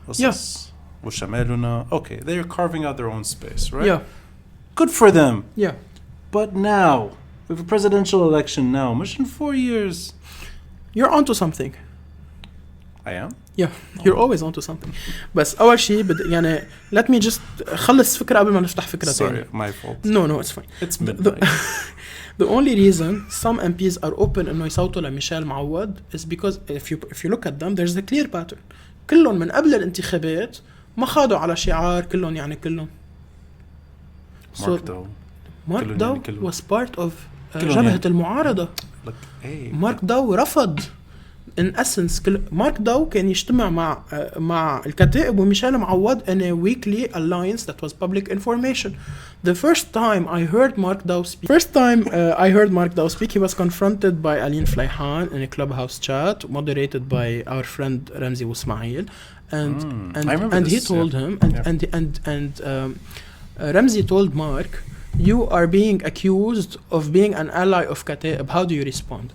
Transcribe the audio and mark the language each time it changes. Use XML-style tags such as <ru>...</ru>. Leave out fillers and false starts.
<en>Yes.</en> <ar>وشمالنا.</ar> <en>Okay, they're carving out their own space, right? Yeah. Good for them. Yeah. But now, we have a presidential election now, much in 4 years. You're onto something. I am? Yeah, you're always onto something.</en> <ar>بس أول شيء يعني</ar> <en>let me just</en> <ar>خلص فكرة قبل ما نفتح فكرة تانية.</ar> <en>Sorry, my fault. No, it's fine. It's midnight. The only reason some MPs are open</en> <ar>إنه يصوتوا لميشيل معوض</ar> <en>is because if you look at them, there's a clear pattern.</en> <ar>كلهم من قبل الانتخابات ما خاضوا على شعار كلهم يعني كلهم.</ar> <en>Mark Dow was part of</en> <ar>جبهة المعارضة. مارك داو رفض</ar> <en>in essence</en> <ar>مارك داو كان يجتمع مع الكتائب وميشيل معوض</ar> <en>in a weekly alliance that was public information. The first time I heard Mark Dow speak, he was confronted by Aline Fleihan in a clubhouse chat moderated by our friend Ramzi Ismail, and he told him and Ramzi told Mark, you are being accused of being an ally of Kataib. How do you respond?</en>